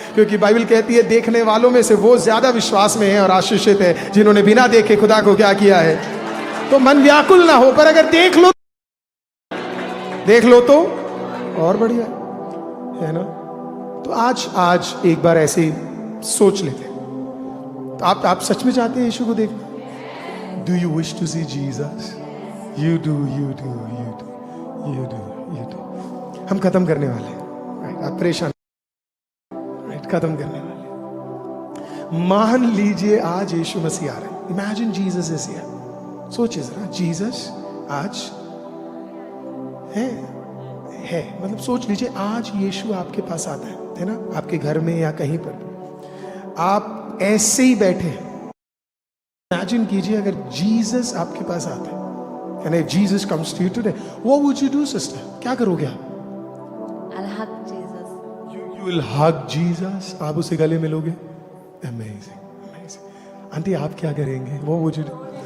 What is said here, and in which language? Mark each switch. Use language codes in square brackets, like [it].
[hi] क्योंकि बाइबल कहती है देखने वालों में से वो ज्यादा विश्वास में है और आशीषित है जिन्होंने बिना देखे खुदा को क्या किया है। तो मन व्याकुल ना हो, पर अगर देख लो तो और बढ़िया है ना। तो आज एक बार ऐसे ही सोच लेते हैं। तो आप सच में चाहते हैं यीशु को देखना? [en] Do you wish to see Jesus? You do, you do, you do, you do, you do. [hi] हम खत्म करने वाले हैं, right? आप परेशान, right? खत्म करने वाले हैं। मान लीजिए आज यीशु मसीह आ रहे हैं। [en] Imagine Jesus is here. [hi] सोचिए जरा, जीसस आज है मतलब सोच लीजिए आज यीशु आपके पास आता है ना, आपके घर में या कहीं पर आप ऐसे ही बैठे हैं। इमेजिन कीजिए अगर जीसस आपके पास आता है, [en] and if Jesus comes to you today, what would you do, sister? [hi] क्या करोगे आप? [en] I'll hug Jesus. You will hug Jesus. [hi] आप उसे गले मिलोगे? [en] Amazing, amazing. [hi] आंटी आप क्या करेंगे? [en] What would you do?